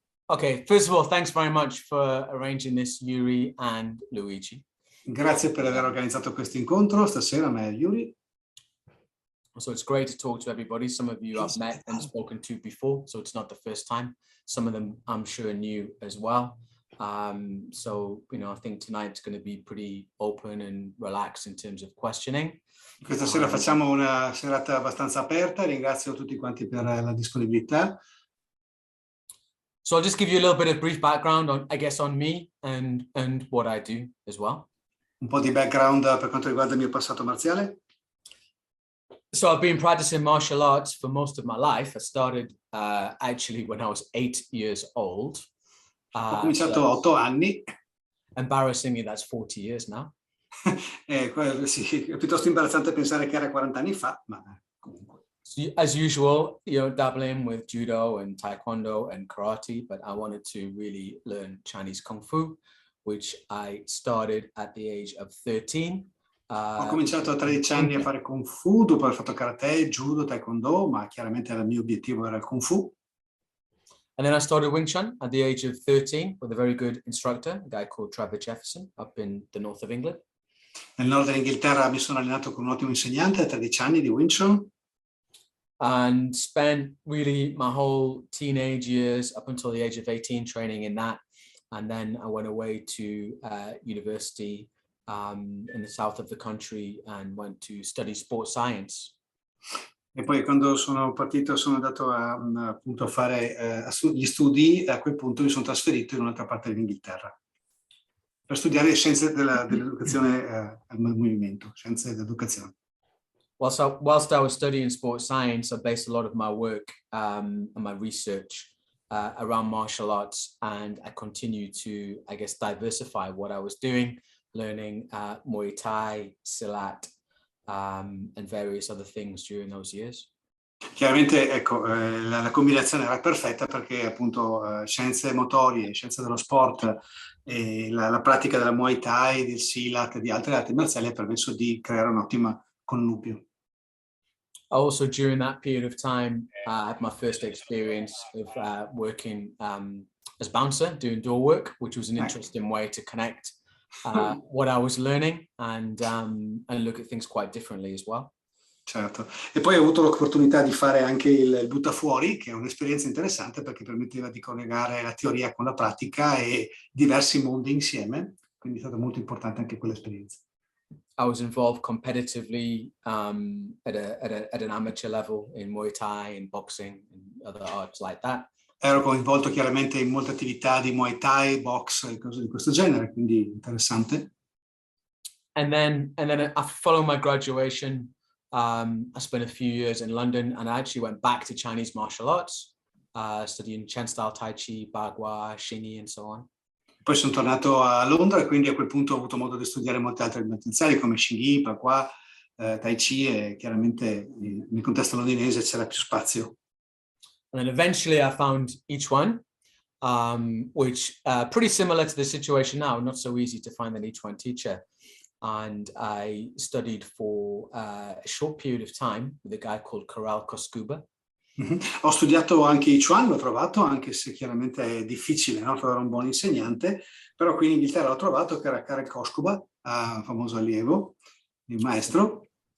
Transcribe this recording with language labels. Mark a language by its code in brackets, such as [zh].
[en] Okay, first of all, thanks very much for arranging this, Yuri and Luigi. [it] Grazie per aver organizzato questo incontro stasera, me e Yuri. [en] So it's great to talk to everybody. Some of you I've met and spoken to before, so it's not the first time. Some of them I'm sure new as well. So, you know, I think tonight's going to be pretty open and relaxed in terms of questioning. [it] Questa sera facciamo una serata abbastanza aperta. Ringrazio tutti quanti per la disponibilità. [en] So I'll just give you a little bit of brief background on, I guess, on me and what I do as well. [it] Un po' di background per quanto riguarda il mio passato marziale. [en] So I've been practicing martial arts for most of my life. I started actually when I was 8 years old. [it] Ho cominciato a 8 anni. [en] Embarrassingly, that's 40 years now. [it] Sì, è piuttosto imbarazzante pensare che era 40 anni fa, ma comunque. [en] So, as usual, you know, dabbling with judo and taekwondo and karate, but I wanted to really learn Chinese Kung Fu, which I started at the age of 13. [it] Ho cominciato a 13 anni a fare Kung Fu, dopo aver fatto karate, judo, taekwondo, ma chiaramente il mio obiettivo era il Kung Fu. [en] And then I started Wing Chun at the age of 13 with a very good instructor, a guy called Trevor Jefferson, up in the north of England. [it] Nel nord dell'Inghilterra mi sono allenato con un ottimo insegnante a 13 anni di Wing Chun. [en] And spent really my whole teenage years up until the age of 18 training in that. And then I went away to university in the south of the country and went to study sports science. [it] E poi quando sono partito sono andato appunto a fare gli studi, e a quel punto mi sono trasferito in un'altra parte dell'Inghilterra per studiare scienze dell'educazione al movimento, scienze dell'educazione. [en] Whilst I was studying sports science, I based a lot of my work and my research around martial arts, and I continued to, I guess, diversify what I was doing, learning Muay Thai, Silat, and various other things during those years. [it] Chiaramente, ecco, la combinazione era perfetta perché appunto scienze motorie, scienze dello sport e la pratica della Muay Thai, del Silat e di altre arti marziali ha permesso di creare un ottimo connubio. [en] Also, during that period of time, I had my first experience of working as bouncer, doing door work, which was an interesting way to connect what I was learning and look at things quite differently as well. [it] Certo, e poi ho avuto l'opportunità di fare anche il buttafuori, che è un'esperienza interessante perché permetteva di collegare la teoria con la pratica e diversi mondi insieme, quindi è stata molto importante anche quell'esperienza. [en] I was involved competitively at an amateur level in Muay Thai, in boxing, and other arts like that. [it] Ero coinvolto chiaramente in molte attività di Muay Thai, box e cose di questo genere, quindi interessante. [en] And then following my graduation, I spent a few years in London, and I actually went back to Chinese martial arts, studying Chen style Tai Chi, Bagua, Xingyi, and so on. [it] Poi sono tornato a Londra e quindi a quel punto ho avuto modo di studiare molte altre arti marziali come Xingyi, Bagua, Tai Chi e chiaramente nel contesto londinese c'era più spazio. [en] And then eventually I found each one, which pretty similar to the situation now, not so easy to find an each one teacher. And I studied for a short period of time with a guy called Corral Koskuba. [it] Ho studiato anche I Chuan, l'ho trovato, anche se chiaramente è difficile, no, trovare un buon insegnante, però qui in Inghilterra l'ho trovato, che era Karel Koskova, famoso allievo, il maestro.